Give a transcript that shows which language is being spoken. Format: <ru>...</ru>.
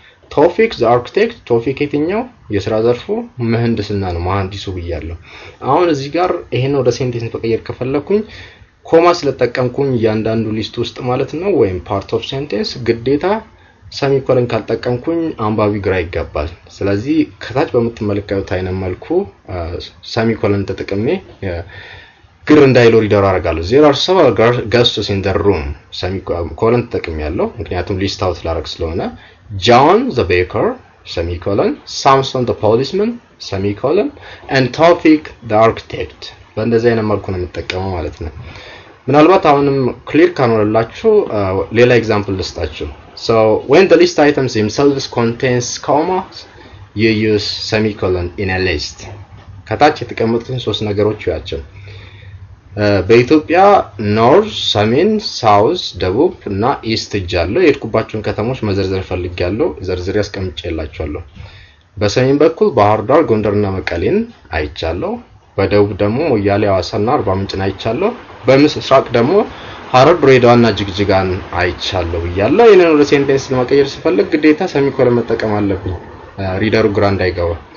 <am>ቶፊክ ዘ አርኪቴክት፣ ቶፊክ የትኛው የሥራ ዘርፉ ምህንድስና ነው መሐንዲሱ ብያለሁ። አሁን እዚህ ጋር ይሄን ወደ ሴንቴንስ መቀየር ከፈለኩኝ ኮማ ስለተጠቀምኩኝ እያንዳንዱ ሊስት ውስጥ ማለት ነው ወይም ፓርት ኦፍ ሴንቴንስ ግዴታ ሰሚኮለን ካልተጠቀምኩኝ አንባቢ ግራ ይጋባል። ስለዚህ ከታች በምትመለከቱት አይነት መልኩ ሰሚኮለን ተጠቅሜ ግር እንዳይለው ሪደር አደርጋለሁ።</am> <en>there are several guests in the room.</en> <am>ሰሚኮለን ተጠቅሜያለሁ ምክንያቱም ሊስት አውት ላደርግ ስለሆነ።</am> <en>John the baker, semicolon, Samson the policeman, semicolon, and Topic the architect.</en> <am>በእንደዚህ አይነት መልኩ ነው የምጠቀመው ማለት ነው። ምናልባት አሁንም ክሊር ካኖርላችሁ ሌላ ኤግዛምፕል ልስጣችሁ።</am> <en>So when the list items themselves contains commas, you use semicolon in a list.</en> <am>ከታች የተቀመጡትን ሶስት ነገሮች ያቸው በኢትዮጵያ ኖርዝ፣ ሰሜን፣ ሳውዝ፣ ደቡብ እና ኢስት እጃለሁ። የሄድኩባቸውን ከተሞች መዘርዘር ፈልጌያለሁ። ዘርዝሬ አስቀምጬላችኋለሁ። በሰሜን በኩል ባህር ዳር፣ ጎንደርና መቀሌን አይቻለሁ። በደቡብ ደግሞ ሞያሌ፣ ሐዋሳና አርባ ምንጭን አይቻለሁ። በምስራቅ ደግሞ ሐረር፣ ድሬዳዋና ጅግጅጋን አይቻለሁ ብያለሁ። ይሄንን ወደ ሴንቴንስ ለመቀየር ስፈልግ ግዴታ ሰሚኮለን መጠቀም አለብኝ ሪደሩ ግራ እንዳይገባ።</am>